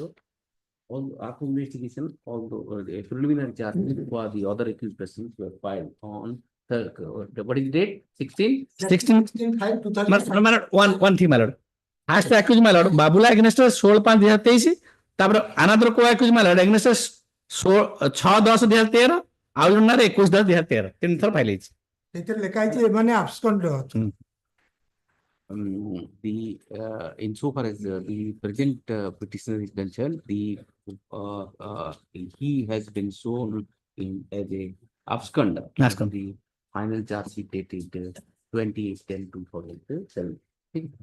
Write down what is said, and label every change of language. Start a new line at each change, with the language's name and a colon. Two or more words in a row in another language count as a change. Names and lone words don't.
English: After investigation, although the preliminary charges for the other accused persons were filed on what is the date? 16? 1 thing, my lord. As to accuse, my lord, Babula against us 16/5/2023. ତାପରେ another co-accused, my lord, against us 6/10/2013.
Odia: ଆଉ ଜଣରେ 21/10/2013 ତିନି ଥର ଫାଇଲ ହେଇଛି। ସେଥିରେ ଲେଖା ହେଇଛି ଏମାନେ abscond ରେ ଅଛନ୍ତି।
English: Insofar as the present petitioner is concerned, he has been shown as a abscond. The final charge sheet dated 28/10/2007.